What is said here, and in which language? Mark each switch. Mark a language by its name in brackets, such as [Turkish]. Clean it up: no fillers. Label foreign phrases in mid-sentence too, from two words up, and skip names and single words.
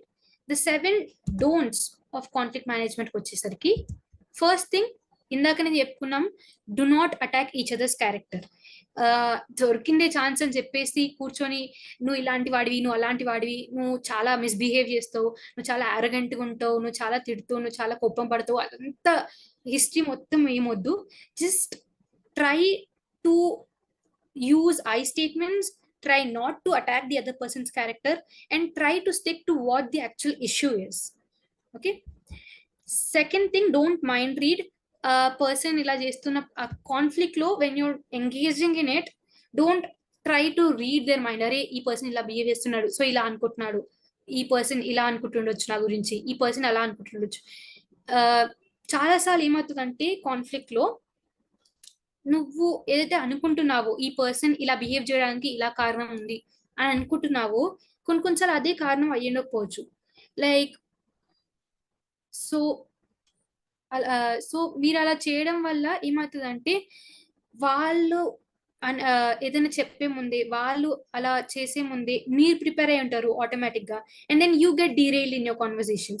[English] the 7 don'ts of conflict management వచ్చేసరికి, first thing [Telugu] ఇందాక నేను చెప్పుకున్నాం, [English] do not attack each other's character. [Telugu] దొరికిందే ఛాన్స్ అని చెప్పేసి కూర్చొని నువ్వు ఇలాంటి వాడివి, నువ్వు అలాంటి వాడివి, నువ్వు చాలా మిస్బిహేవ్ చేస్తావు, నువ్వు చాలా అరగెంట్గా ఉంటావు, నువ్వు చాలా తిడుతావు, నువ్వు చాలా కోపం పడతావు, అదంతా హిస్టరీ మొత్తం ఏమొద్దు. [English] జస్ట్ try to use I statements, try not to attack the other person's character, and try to stick to what the actual issue is. Okay, second thing, don't mind read a person [Telugu] ఇలా చేస్తున్న conflict లో, [English] when you're engaging in it, don't try to read their mind. [Telugu] అరే ఈ person ఇలా behave చేస్తున్నాడు, so ఇలా అనుకుంటున్నాడు, ఈ person ఇలా అనుకుంటుండొచ్చు నా గురించి, ఈ person అలా అనుకుంటుండొచ్చు. చాలా సార్లు ఏమవుతుందంటే కాన్ఫ్లిక్ట్ లో నువ్వు ఏదైతే అనుకుంటున్నావో ఈ పర్సన్ ఇలా బిహేవ్ చేయడానికి ఇలా కారణం ఉంది అని అనుకుంటున్నావో, కొన్నిసార్లు అదే కారణం అయ్యుండకపోవచ్చు. [English] like so [Telugu] మీరు అలా చేయడం వల్ల ఏమవుతుందంటే, వాళ్ళు ఏదైనా చెప్పే ముందే, వాళ్ళు అలా చేసే ముందే మీరు ప్రిపేర్ అయి ఉంటారు ఆటోమేటిక్ గా, [English] and then you get derailed in your conversation.